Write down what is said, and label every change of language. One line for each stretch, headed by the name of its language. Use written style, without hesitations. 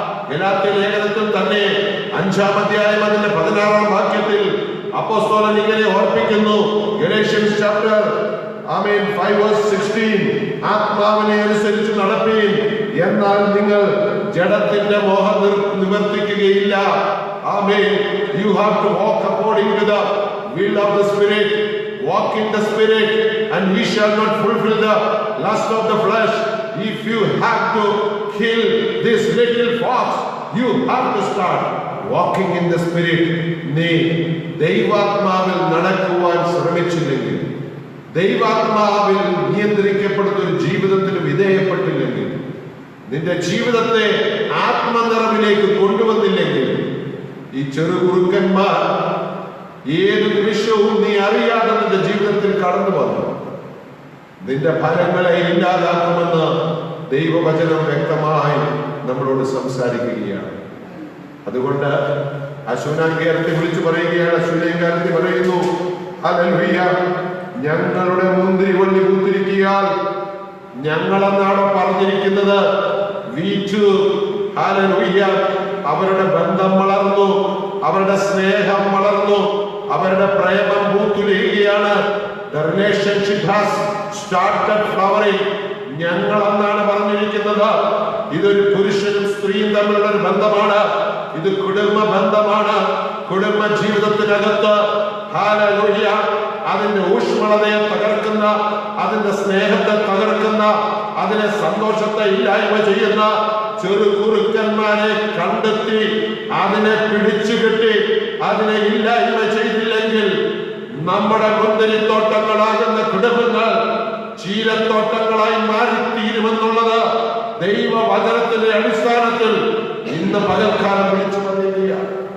Malayalam: ഗലാത്യ ലേഖനത്തിൽ തന്നെ 5-ാം അധ്യായം അതിന്റെ 16-ാം വാക്യത്തിൽ അപ്പോസ്തലൻ ഇങ്ങനെ ഓർപ്പിക്കുന്നു. ഗലേഷ്യൻസ് ചാപ്റ്റർ 5:16 ആത്മാവിനെ അനുസരിച്ച് നടപ്പീൻ, എന്നാൽ നിങ്ങൾ ജഡത്തിന്റെ മോഹം നിവർത്തിക്കുകയില്ല. ആമേൻ.
English: You have to walk according to the will of the Spirit. Walk in the Spirit and ye shall not fulfill the lust of the flesh. If you have to kill this little fox, you have to start walking in the Spirit.
Malayalam: നീ ദൈവാത്മാവിൽ നടക്കുവാൻ ശ്രമിച്ചില്ലെങ്കിൽ, ദൈവാത്മാവിൽ നിയന്ത്രിക്കപ്പെടുന്ന ഒരു ജീവിതത്തിന് വിധേയപ്പെട്ടില്ലെങ്കിൽ, നിന്റെ ജീവിതത്തെ ആത്മനിറവിലേക്ക് കൊണ്ടുവന്നില്ലെങ്കിൽ, ഈ ചെറുകുറുക്കന്മാർ ഏത് നിമിഷവും നീ അറിയാതെ നിന്റെ ജീവിതത്തിൽ കടന്നു വന്നു നിന്റെ ഫലങ്ങളെ ഇല്ലാതാക്കുമെന്ന് ദൈവവചനം വ്യക്തമായി നമ്മളോട് സംസാരിക്കുകയാണ്. അതുകൊണ്ട് അശൂനാൻകാരത്തെ വിളിച്ചു പറയുകയാണ്. അശൂനാൻകാരത്തെ പറയുന്നു, ഹല്ലേലൂയ, ഞങ്ങളുടെ മുന്തിരിവള്ളി പൂത്തിരിക്കിയാൽ, ഞങ്ങളെന്നാണ് പറഞ്ഞിരിക്കുന്നത്. വീച്ചു, ഹല്ലേലൂയ, അവരുടെ ബന്ധം വളർന്നു, അവരുടെ സ്നേഹം വളർന്നു, അവരുടെ പ്രേമം പൂത്തുലയുകയാണ്.
English: The relationship has started flowering.
Malayalam: ഞങ്ങളെന്നാണ് പറഞ്ഞിരിക്കുന്നത്. ഇതൊരു പുരുഷനും സ്ത്രീയും തമ്മിലുള്ള ഒരു ബന്ധമാണ്. ഇത് കുടുംബ ബന്ധമാണ്. കുടുംബ ജീവിതത്തിനകത്ത് ഹല്ലേലൂയ അതിന്റെ ഊഷ്മളതയെ തകർക്കുന്ന, അതിന്റെ സ്നേഹത്തെ തകർക്കുന്ന, അതിനെ സന്തോഷത്തെ ഇല്ലായ്മ ചെയ്യുന്ന ചെറു കുറുക്കന്മാരെ കണ്ടെത്തി അതിനെ പിടിച്ചു കെട്ടി അതിനെ ഇല്ലായ്മ ചെയ്തില്ലെങ്കിൽ നമ്മുടെ മുന്തിരിത്തോട്ടങ്ങളാകുന്ന കുടുംബങ്ങൾ ചീരത്തോട്ടങ്ങളായി മാറിത്തീരുമെന്നുള്ളത് ദൈവവചനത്തിന്റെ അടിസ്ഥാനത്തിൽ ഇന്ന് പകൽക്കാലം വിളിച്ചു പറയുകയാണ്.